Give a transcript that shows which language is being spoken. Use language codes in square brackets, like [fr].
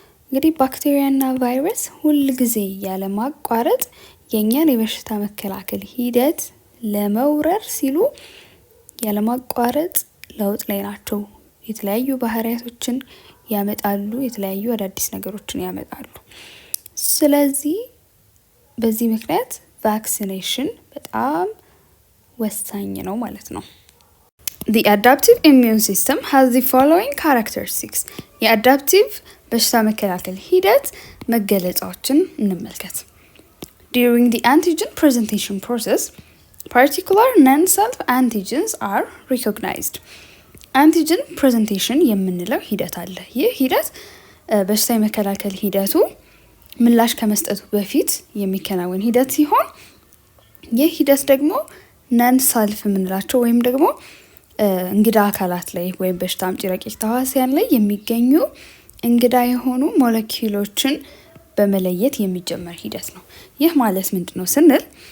[am] እንግዲህ ባክቴሪያና ቫይረስ ሁል ጊዜ ያለ ማቋረጥ የኛን የበሽታ መከላከል ሂደት ለመውረር ሲሉ ያለ ማቋረጥ ለውጥ ላይ ናቸው። የተለያዩ ባህሪያቶችን ያመጣሉ፣ የተለያዩ አዳዲስ ነገሮችን ያመጣሉ። ስለዚህ በዚህ ምክንያት ቫክሲኔሽን በጣም ወሳኝ ነው ማለት ነው። [en] The adaptive immune system has the following characteristics. [am] የአዳፕቲቭ በሽታ መከላከል ሂደት መገለጫዎችን እንመልከት። [en] During the antigen presentation process, particular non-self antigens are recognized. [am] አንቲጅን ፕሬዘንቴሽን የምንለው ሂደት አለ። ይህ ሂደት በሽታ የመከላከል ሂደቱ ምላሽ ከመስጠቱ በፊት የሚከናወን ሂደት ሲሆን ይህ ሂደት ደግሞ ነን ሰልፍ የምንላቸው ወይም ደግሞ እንግዳ አካላት ላይ ወይም በሽታ አምጪ ረቂቅ ተዋሲያን ላይ የሚገኙ እንግዳ የሆኑ ሞለኪውሎችን በመለየት የሚጀመር ሂደት ነው። ይህ ማለት ምንድን ነው ስንል